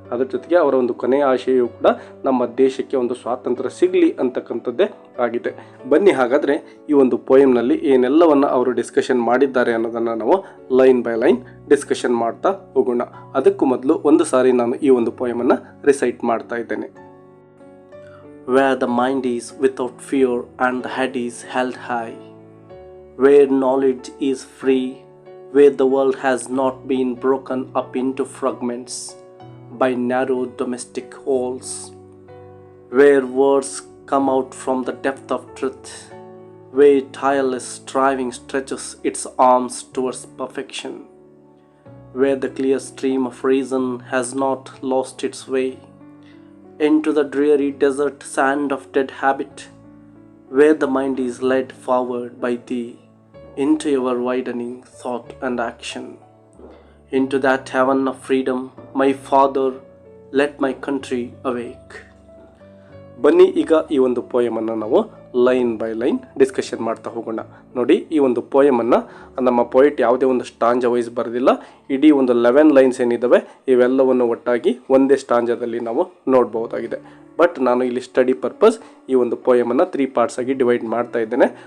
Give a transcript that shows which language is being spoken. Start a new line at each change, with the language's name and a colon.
Kannada: ಅದರ ಜೊತೆಗೆ ಅವರ ಒಂದು ಕೊನೆಯ ಆಶಯವು ಕೂಡ ನಮ್ಮ ದೇಶಕ್ಕೆ ಒಂದು ಸ್ವಾತಂತ್ರ್ಯ ಸಿಗಲಿ ಅಂತಕ್ಕಂಥದ್ದೇ ಆಗಿದೆ. ಬನ್ನಿ ಹಾಗಾದರೆ ಈ ಒಂದು ಪೋಯಮ್ನಲ್ಲಿ ಏನೆಲ್ಲವನ್ನು ಅವರು ಡಿಸ್ಕಷನ್ ಮಾಡಿದ್ದಾರೆ ಅನ್ನೋದನ್ನು ನಾವು ಲೈನ್ ಬೈ ಲೈನ್ ಡಿಸ್ಕಷನ್ ಮಾಡ್ತಾ ಹೋಗೋಣ. ಅದಕ್ಕೂ ಮೊದಲು ಒಂದು ಸಾರಿ ನಾನು ಈ ಒಂದು ಪೋಯಮನ್ನು ರಿಸೈಟ್ ಮಾಡ್ತಾ ಇದ್ದೇನೆ.
English: Where the mind is without fear and the head is held high, where knowledge is free, where the world has not been broken up into fragments by narrow domestic holes, where words come out from the depth of truth, where tireless striving stretches its arms towards perfection, where the clear stream of reason has not lost its way into the dreary desert sand of dead habit, where the mind is led forward by thee into your widening thought and action, into that heaven of freedom, my Father, let my country awake.
Kannada: ಬನ್ನಿ ಈಗ ಈ ಒಂದು ಪೋಯಮನ್ನು ನಾವು line by line discussion ಮಾಡ್ತಾ ಹೋಗೋಣ. ನೋಡಿ, ಈ ಒಂದು ಪೋಯಮನ್ನು ನಮ್ಮ ಪೋಯೆಟ್ ಯಾವುದೇ ಒಂದು ಸ್ಟಾಂಜ ವೈಸ್ ಬರೆದಿಲ್ಲ. ಇಡೀ ಒಂದು 11 ಲೈನ್ಸ್ ಏನಿದ್ದಾವೆ ಇವೆಲ್ಲವನ್ನು ಒಟ್ಟಾಗಿ ಒಂದೇ ಸ್ಟಾಂಜದಲ್ಲಿ ನಾವು ನೋಡ್ಬೋದಾಗಿದೆ. ಬಟ್ ನಾನು ಇಲ್ಲಿ ಸ್ಟಡಿ ಪರ್ಪಸ್ ಈ ಒಂದು ಪೋಯಮನ್ನು 3 ಪಾರ್ಟ್ಸ್ ಆಗಿ ಡಿವೈಡ್ ಮಾಡ್ತಾ ಇದ್ದೇನೆ.